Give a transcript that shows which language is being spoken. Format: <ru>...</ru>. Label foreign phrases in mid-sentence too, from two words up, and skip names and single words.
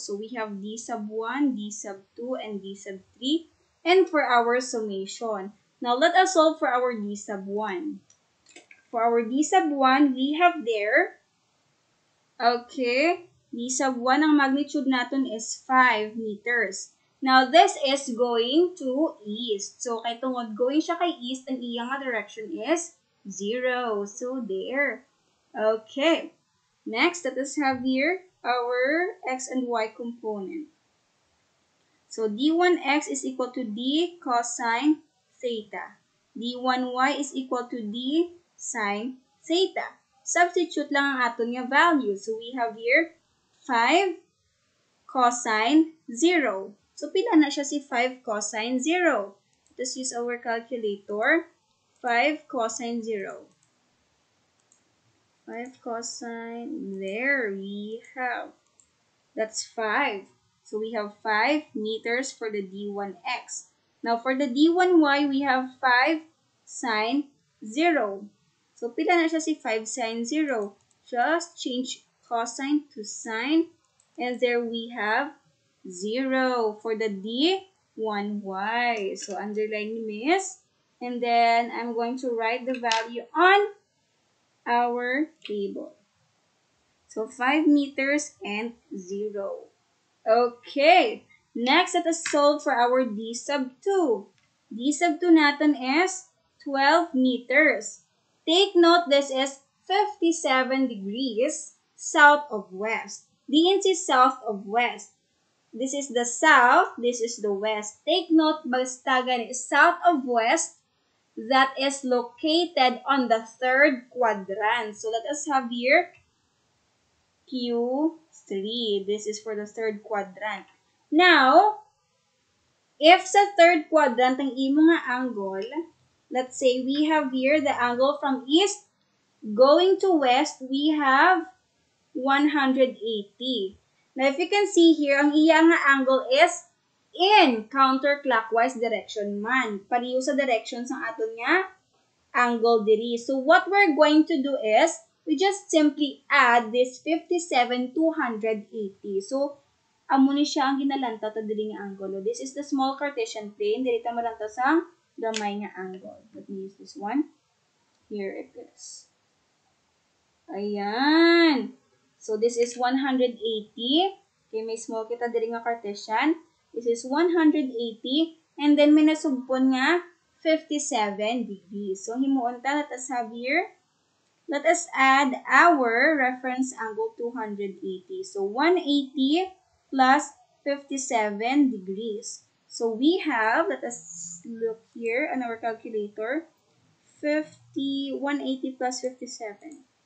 <en>So we have d sub 1, d sub 2, and d sub 3, and for our summation. Now let us solve for our d sub 1. For our d sub 1, we have there, okay, d sub 1, ang magnitude natin is 5 meters. Now, this is going to east. So,</en> <hil>kay tungod going siya kay east, ang iyang direction is 0.</hil> <en>So, there. Okay. Next, let us have here our x and y component. So, d1x is equal to d cosine theta. d1y is equal to d sine theta. Substitute</en> <hil>lang ang aton nga</hil> <en>value. So, we have here 5 cosine 0. So,</en> <hil>pila na siya si 5 cosine 0.</hil> <en>Let us use our calculator. 5 cosine 0. 5 cosine, there we have. That's 5. So, we have 5 meters for the d1x. Now, for the d1y, we have 5 sine 0. So,</en> <hil>pila na siya si 5 sine 0.</hil> <en>Just change cosine to sine. And there we have 0 for the d1y. So, underline Miss. And then, I'm going to write the value on our table. So, 5 meters and 0. Okay. Next, let us solve for our d sub 2. d sub 2 natin is 12 meters. Take note, this is 57 degrees south of west.</en> <hil>Diin si</hil> <en>south of west. This is the south, this is the west. Take note,</en> <hil>basta gani,</hil> <en>south of west, that is located on the third quadrant. So let us have here Q3. This is for the third quadrant. Now, if sa third quadrant</en> <hil>ang imo nga</hil> <en>angle, let's say we have here the angle from east going to west, we have 180. Now, if you can see here,</en> <hil>ang iya nga</hil> <en>angle is in counterclockwise direction man.</en> <hil>Pariyo sa direction sa aton nga angle diri.</hil> <en>So, what we're going to do is, we just simply add this 57 to 180. So,</en> <hil>amo ni siya ang ginalanta ta diri nga angle.</hil> <en>This is the small Cartesian plane.</en> <hil>Diri ta malanta sa gamay nga angle.</hil> <en>Let me use this one. Here it is. Ayan. So, this is 180. Okay, may small</en> <hil>kita diri nga</hil> <en>Cartesian. This is 180. And then,</en> <hil>may nasugpon nga 57 degrees. So, himuon ta,</hil> <en>let us have here. Let us add our reference angle 280. So, 180 plus 57 degrees. So, we have, let us look here on our calculator, 180 plus 57.</en>